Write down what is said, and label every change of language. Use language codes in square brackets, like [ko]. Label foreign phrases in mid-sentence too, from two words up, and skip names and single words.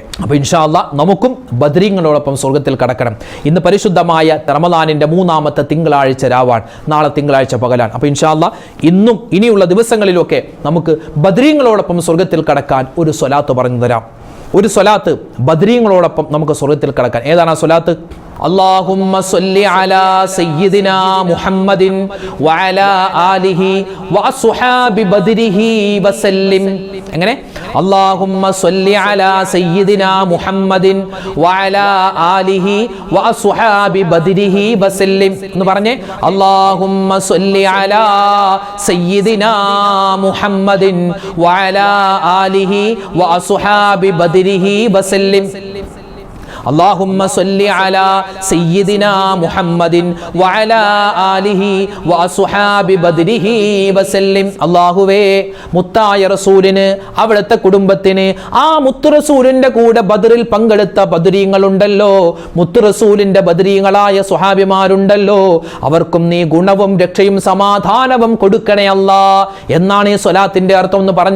[ml] അപ്പോൾ [ar] إن شاء الله [ml] നമുക്കും ബദരീങ്ങളോടൊപ്പം സ്വർഗ്ഗത്തിൽ കടക്കണം. ഇന്ന് പരിശുദ്ധമായ റമദാനിന്റെ 3-ാമത്തെ തിങ്കളാഴ്ച രാവാണ്. നാളെ തിങ്കളാഴ്ച പകലാണ്. അപ്പോൾ [ar] إن شاء الله [ml] ഇന്നും ഇനിയുള്ള ദിവസങ്ങളിലൊക്കെ നമുക്ക് ബദരീങ്ങളോടൊപ്പം സ്വർഗ്ഗത്തിൽ കടക്കാൻ ഒരു സ്വലാത്ത് പറഞ്ഞു തരാം. ഒരു സ്വലാത്ത് ബദരീങ്ങളോടൊപ്പം നമുക്ക് സ്വർഗ്ഗത്തിൽ കടക്കാൻ. ഏതാണ് ആ സ്വലാത്ത്? [ar] اللهم صل على سيدنا محمد وعلى آله وأصحاب بدره وسلم. [ml] എങ്ങനെ? [ar] اللهم صل على سيدنا محمد وعلى آله وأصحاب بدره وسلم [ml] എന്ന് പറഞ്ഞേ. [ar] اللهم صل على سيدنا محمد وعلى آله وأصحاب بدره وسلم. اللهم صل على سيدنا محمد وعلى آله وأصحاب بدره وسلم. [ml] അല്ലാഹുവേ, മുത്തായ റസൂലിന്, അവിടുത്തെ കുടുംബത്തിന്, ആ മുത്തു റസൂലിന്റെ കൂടെ ബദറിൽ പങ്കെടുത്ത ബദരീങ്ങളുണ്ടല്ലോ, മുത്തു റസൂലിന്റെ ബദരീങ്ങളായ സ്വഹാബിമാരുണ്ടല്ലോ, അവർക്കും നീ ഗുണവും രക്ഷയും സമാധാനവും കൊടുക്കണേ അല്ലാ എന്നാണ് ഈ സ്വലാത്തിന്റെ അർത്ഥം എന്ന് പറഞ്ഞ.